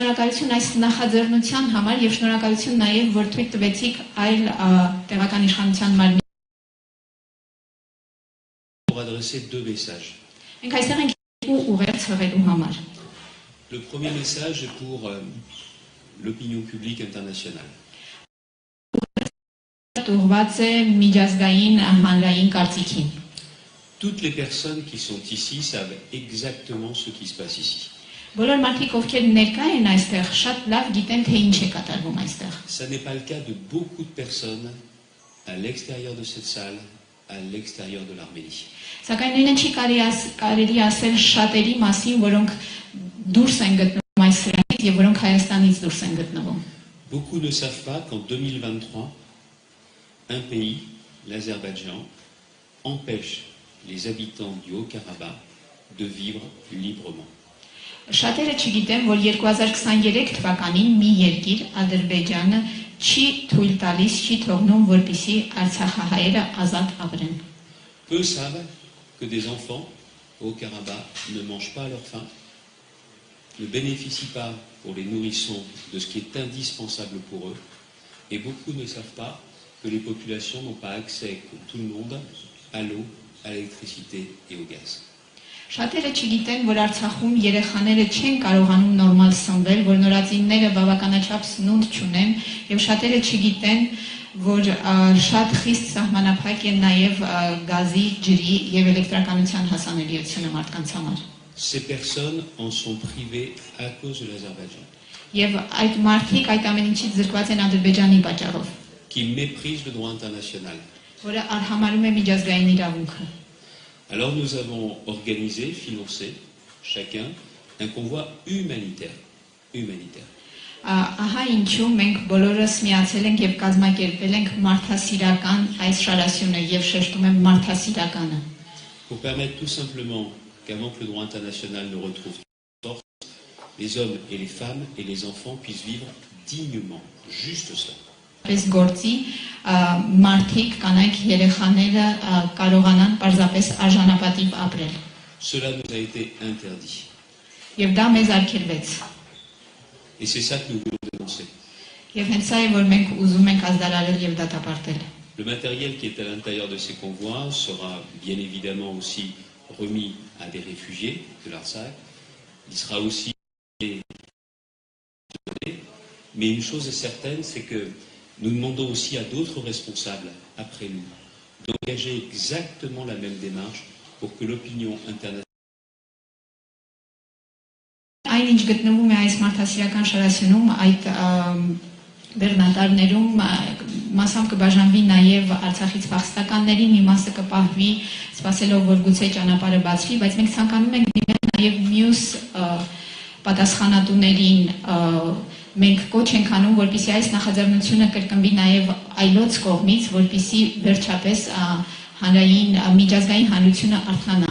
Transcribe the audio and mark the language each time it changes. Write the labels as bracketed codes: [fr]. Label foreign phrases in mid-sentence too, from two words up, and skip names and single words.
[hy] Շնորհակալություն այս նախաձեռնության համար եւ շնորհակալություն նաեւ որ թույլ տվեցիք այլ տեղական իշխանության մարմին [fr] pour adresser deux messages. [hy] Մենք այստեղ ենք ուղերձ հղելու համար. [fr] Le premier message est pour l'opinion publique internationale. [hy] Ուղղված է միջազգային հանրային կարծիքին. [fr] Toutes les personnes qui sont ici savent exactement ce qui se passe ici. [hy] Բոլոր մարդիկ ովքեր ներկա են այստեղ շատ լավ գիտեն թե ինչ է կատարվում այստեղ. [fr] Ça n'est pas le cas de beaucoup de personnes à l'extérieur de cette salle, à l'extérieur de l'Arménie. [hy] Սակայն նույնը չի կարելի ասել շատերի մասին, որոնք դուրս են գտնվում այս սրանից եւ որոնք Հայաստանից դուրս են գտնվում. [fr] Beaucoup ne savent pas qu'en 2023, un pays, l'Azerbaïdjan, empêche les habitants du Haut-Karabakh de vivre librement. [hy] Շատերը չգիտեն, որ 2023 թվականին մի երկիր, Ադրբեջանը, չի թույլ տալիս, չի թողնում, որպեսզի արցախահայերը ազատ ապրեն. [fr] Peu savent que des enfants au Haut-Karabakh ne mangent pas à leur faim, ne bénéficient pas pour les nourrissons de ce qui est indispensable pour eux, et beaucoup ne savent pas que les populations n'ont pas accès, comme tout le monde, à l'eau, à l'électricité et au gaz. [hy] Շատերը չգիտեն, որ Արցախում երեխաները չեն կարողանում նորմալ սնվել, որ նորածինները բավականաչափ սնունդ չունեն, եւ շատերը չգիտեն, որ շատ խիստ սահմանափակ է նաեւ գազի, ջրի եւ էլեկտրականության հասանելիությունը մարդկանց համար. [fr] Ces personnes en sont privées à cause de l'Azerbaïdjan. [hy] Եվ այդ մարդիկ այդ ամեն ինչից զրկված են Ադրբեջանի պատճառով. [fr] Qui méprise le droit international. [hy] Որը արհամարում է միջազգային իրավունքը. [fr] Alors nous avons organisé, financé, chacun, un convoi humanitaire. [hy] Ահա ինչու մենք բոլորս միացել ենք եւ կազմակերպել ենք մարդասիրական այս շարասյունը եւ շեշտում եմ մարդասիրականը. [fr] Pour permettre tout simplement qu'avant que le droit international ne retrouve toute force, les hommes et les femmes et les enfants puissent vivre dignement, juste ça. [hy] Պես գործի մարդիկ կանայք երեխաները կարողանան պարզապես արժանապատիվ ապրել. [fr] Cela nous a été interdit. [hy] Եվ դա մեզ արգելվեց. [fr] Et c'est ça que nous voulons dénoncer. [hy] Եվ հենց ça է որ մենք ուզում ենք ազդարարել եւ դատապարտել. [fr] Le matériel qui est à l'intérieur de ces convois sera bien évidemment aussi remis à des réfugiés de l'Artsakh. Il sera aussi donné. Mais une chose est certaine, c'est que nous demandons aussi à d'autres responsables, après nous, d'engager exactement la même démarche pour que l'opinion internationale [hy] Այն ինչ գտնվում է այս մարդասիրական շարասյունում, այդ բեռնատարներում մասամբ կբաժանվի նաև Արցախից փախստականներին, մի մասը կպահվի, սպասելով որ գուցե ճանապարհը բացվի, բայց մենք ցանկանում ենք դիմել նաև մյուս պատասխանատուներին մենք կոչ ենք անում, որպեսզի այս նախաձեռնությունը կրկնվի նաև այլոց կողմից, որպեսզի վերջապես հանրային միջազգային հանրությունը արթնանա.